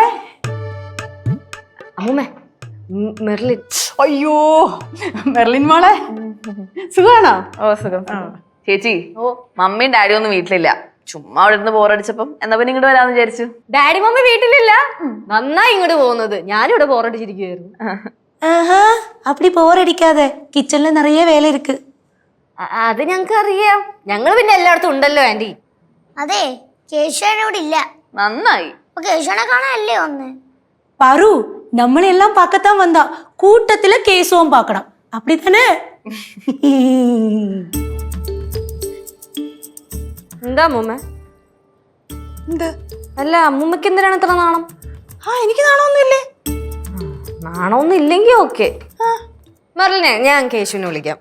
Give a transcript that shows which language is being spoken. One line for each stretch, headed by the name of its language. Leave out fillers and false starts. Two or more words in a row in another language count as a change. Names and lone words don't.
Malayalam: അമ്മൂമ്മേ, മെർലിൻ. അയ്യോ, മെർലിൻ മോളെ, സുഖാണോ? ഓ സുഖം. ചേച്ചി, മമ്മിയും ഡാഡിയും ഒന്നും വീട്ടിലില്ല. ചുമ്മാ അവിടെ ഇരുന്ന് ബോറടിച്ചപ്പം എന്നാ പിന്നെ ഇങ്ങോട്ട് വരാന്ന് വിചാരിച്ചു. ഡാഡി മമ്മി വീട്ടിലില്ല, നന്നായി ഇങ്ങോട്ട് പോകുന്നത്. ഞാനിവിടെ ബോറടിച്ചിരിക്കുവായിരുന്നു.
Tamil: ஆஹா, அப்படி போர் அடிக்காத, கிச்சன்ல நிறைய வேலை இருக்கு.
Malayalam: അത് ഞങ്ങക്ക് അറിയാം. ഞങ്ങൾ പിന്നെ എല്ലായിടത്തും ഉണ്ടല്ലോ ആന്റി. അതെ, കേശവൻ ഇവിടെ ഇല്ല. നന്നായി. അപ്പൊ കേശവനെ കാണാനല്ലേ വന്ന്?
Tamil: பாரு, നമ്മളെല്ലാം பார்க்கத்தான் வந்தா, கூட்டத்துல கேசவும் பார்க்கணும், அப்படிதானே?
Malayalam: എന്താ അമ്മൂമ്മ? എന്ത്? അല്ല, അമ്മൂമ്മക്ക് എന്തിനാണ് ഇത്ര നാണം? എനിക്ക് നാണമൊന്നുമില്ലേ? നാണമൊന്നും ഇല്ലെങ്കി ഓക്കെ. മെർലിനെ, ഞാൻ കേശുവിനെ വിളിക്കാം.